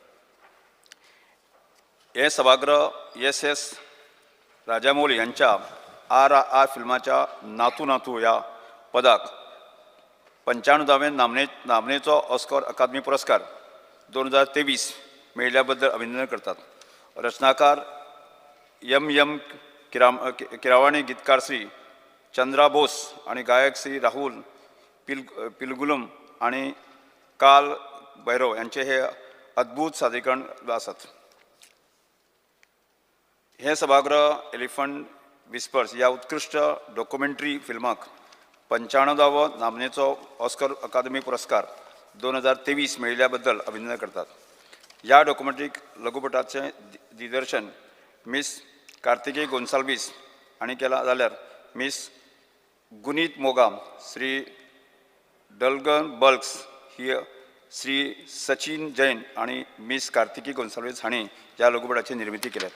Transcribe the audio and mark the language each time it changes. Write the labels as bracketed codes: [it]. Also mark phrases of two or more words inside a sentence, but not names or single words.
[kok] हे सभागृह एस राजामौली यांच्या RRR फिल्माच्या नातू नातू ह्या पदाक 95वें नामनेचो ऑस्कर अकादमी पुरस्कार 2023 मेळिल्ल्या बद्दल अभिनंदन करतात. रचनाकार M किरावाणी, गीतकार श्री चंद्रा बोस आणि गायक श्री राहुल पिलगुलम आणि काल भैरव यांचे हे अद्भुत सादरीकरण आसात. हे सभागृह एलिफंट विस्पर्स या उत्कृष्ट डॉक्युमेंटरी फिल्माक 95वो नामनेचो ऑस्कर अकादमी पुरस्कार 2023 मेळिल्ल्या बद्दल अभिनंदन करतात. ह्या डॉक्युमेंटरी लघुपटाचे दिग्दर्शन मिस कार्तिकेय गोन्साल्वीस हांणी केला जाल्यार मिस गुनीत मोगाम, श्री डलगन बल्क्स ही श्री सचिन जैन आणि मिस कार्तिकेय गोन्साल्वीस हांणी ह्या लघुपटाची निर्मिती केल्यात.